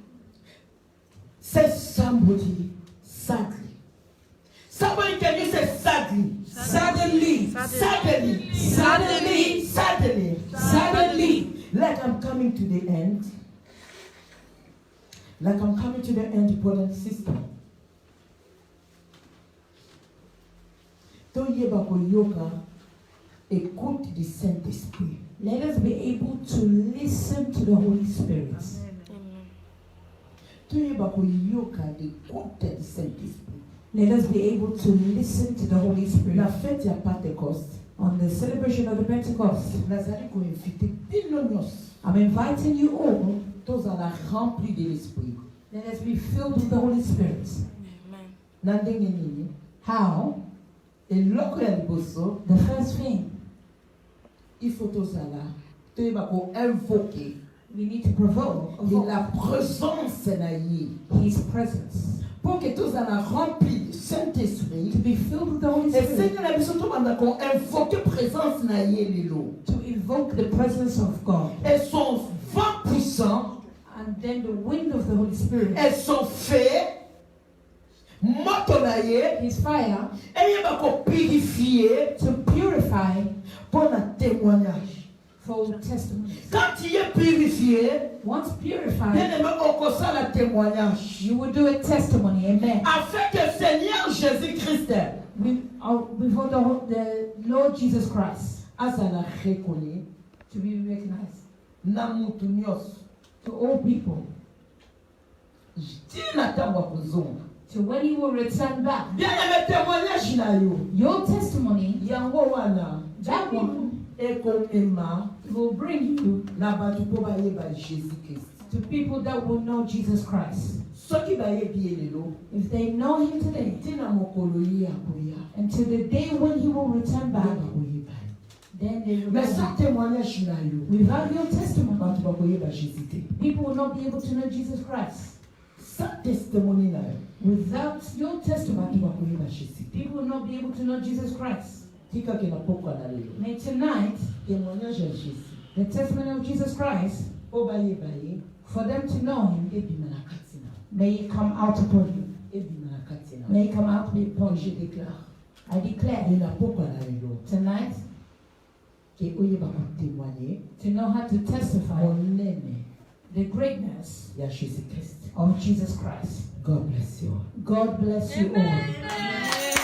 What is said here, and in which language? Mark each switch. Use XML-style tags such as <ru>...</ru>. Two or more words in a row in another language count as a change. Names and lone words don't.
<en>Say somebody sadly. Somebody, can you say sadly? Suddenly. Suddenly. Suddenly. Suddenly. Suddenly. Like I'm coming to the end. Like I'm coming to the end, brother and sister.</en> <ln>Toyeba koyoka,</ln> <fr>écoute du Saint-Esprit.</fr> <en>Let us be able to listen to the Holy Spirit. Amen.</en> <ln>Toyeba koyoka,</ln> <fr>écoute du Saint-Esprit.</fr> <en>Let us be able to listen to the Holy</en> <fr>La</fr> <en>Spirit.</en> <ln>fête ya Pentecost.</ln> <en>On the celebration of the Pentecost,</en> <ln>Nazali ko invité bino nyos.</ln> <en>I'm inviting you all.</en> <ln>Tozala</ln> <fr>rempli de l'Esprit.</fr> <en>Let us be filled with the Holy Spirit. Amen.</en> <ln>Na ndenge nini?</ln> <en>How?</en> <ln>Eloko ya liboso,</ln> <en>The first thing,</en> <fr>il faut</fr> <ln>tozala. Toyeba ko invoquer</ln> <en>we need to provoke</en> <fr>la présence</fr> <ln>na ye.</ln> <en>His presence.</en> <fr>Pour que tozala rempli du</fr> <en>To</en> <fr>Saint-Esprit.</fr> <en>be filled with the Holy</en> <fr>Et</fr> <en>Spirit.</en> <ln>Seigneur na biso tobanda ko</ln> <fr>invoquer présence</fr> <ln>na ye lelo.</ln> <en>To invoke the presence of God.</en> <fr>Et son vent puissant,</fr> <en>And then the wind of the Holy Spirit.</en> <fr>et son feu,</fr> <ln>moto na ye,</ln> <en>His fire.</en> <ln>eyeba ko purifier</ln> <en>To purify</en> <fr>pour na témoignage.</fr> <en>for testimonies.</en> <fr>Quand tu es purifié,</fr> <en>Once purified,</en> <fr>bien-aimé, on consent la témoignage.</fr> <en>you will do a testimony. Amen.</en> <fr>Afin que Seigneur Jésus-Christ</fr> <en>Before the Lord Jesus Christ</en> <ln>azala reconnu</ln> <en>to be recognized</en> <ln>na mutu nyonso.</ln> <en>to all people.</en> <ln>Tina ntango akozonga.</ln> <en>So when you will return back,</en> <fr>Bien-aimé, témoignage</fr> <ln>na yo.</ln> <en>your testimony,</en> <ln>Yango wana</ln> <en>that one,</en> <ln>ekomema</ln> <en>will bring you</en> <ln>na bato mpo bayeba Jésus-Christ.</ln> <en>to people that will know Jesus Christ.</en> <ln>Soki bayebi ye lelo,</ln> <en>If they know Him today,</en> <ln>tina mokolo ye akoya.</ln> <en>until the day when He will return back,</en> <ln>Nde bakoyeba ye.</ln> <en>then they will</en> <fr>Mais sa</fr> <en>know.</en> <ln>témoignage na yo,</ln> <en>Without your testimony,</en> <ln>bato bakoyeba Jésus te.</ln> <en>people will not be able to know Jesus Christ.</en> <ln>Sa testimony na yo,</ln> <en>Without your</en> <ln>bato</ln> <en>testimony,</en> <ln>bakoyeba Jésus te.</ln> <en>people will not be able to know Jesus Christ.</en> <ln>Tika ke na pokwa na lelo.</ln> <en>May tonight,</en> <ln>Témoignage ya Jésus.</ln> <en>the testimony of Jesus Christ,</en> <ln>Po bayeba ye,</ln> <en>for them to know Him,</en> <ln>ebima na kati na.</ln> <en>may it come out upon you.</en> <ln>Ebima na kati na.</ln> <en>May it come out upon</en> <fr>Je</fr> <en>you.</en> <fr>déclare,</fr> <en>I declare</en> <ln>ye na pokwa na lelo,</ln> <en>tonight</en> <ln>ke oyeba kotémoigner</ln> <en>to know how to testify</en> <ln>monene</ln> <en>the greatness</en> <ln>ya Jésus-Christ.</ln> <en>of Jesus Christ. God bless you. God bless you all. Amen.</en>